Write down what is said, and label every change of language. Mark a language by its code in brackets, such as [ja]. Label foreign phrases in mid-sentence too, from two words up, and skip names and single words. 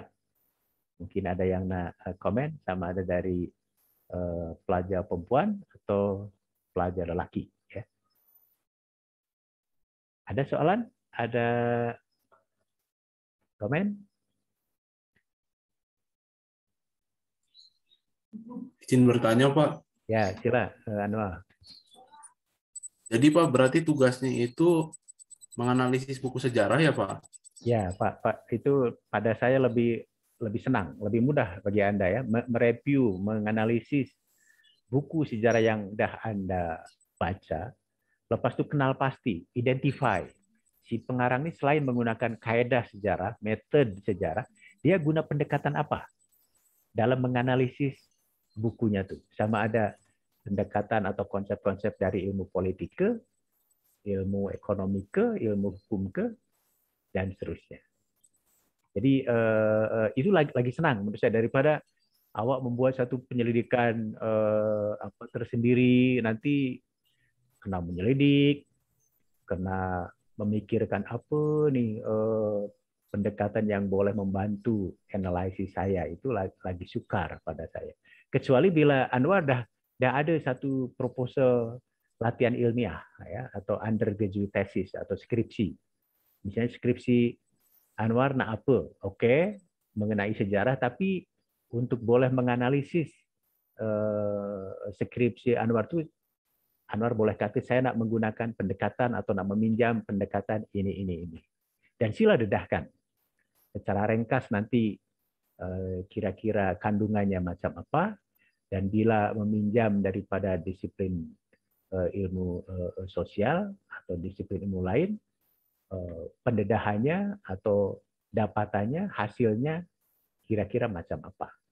[ms] Mungkin ada yang nak komen sama ada dari pelajar perempuan atau pelajar lelaki. Ya. Ada soalan? Ada komen? [id] Izin bertanya, Pak. [ms] Ya, sila, Anwar. [id] Jadi, Pak, berarti tugasnya itu menganalisis buku sejarah ya, Pak? [ms] Ya, Pak, itu pada saya lebih senang, lebih mudah bagi Anda ya, mereview, menganalisis buku sejarah yang dah Anda baca. Lepas itu kenal pasti, identify. Si pengarang ini selain menggunakan kaedah sejarah, metode sejarah, dia guna pendekatan apa dalam menganalisis bukunya tuh. Sama ada pendekatan atau konsep-konsep dari ilmu politik ke, ilmu ekonomi ke, ilmu hukum ke, dan seterusnya. Jadi itu lagi senang menurut saya daripada awak membuat satu penyelidikan tersendiri, nanti kena menyelidik, kena memikirkan apa nih pendekatan yang boleh membantu analisis saya, itu lagi sukar pada saya. Kecuali bila Anwar dah ada satu proposal latihan ilmiah ya, atau [en] undergraduate thesis [ms] atau skripsi. Misalnya skripsi Anwar nak apa? Oke, mengenai sejarah, tapi untuk boleh menganalisis skripsi Anwar itu, Anwar boleh kata saya nak menggunakan pendekatan atau nak meminjam pendekatan ini. Dan sila dedahkan. Secara ringkas nanti kira-kira kandungannya macam apa, dan bila meminjam daripada disiplin ilmu sosial atau disiplin ilmu lain, pendedahannya atau dapatannya, hasilnya kira-kira macam apa.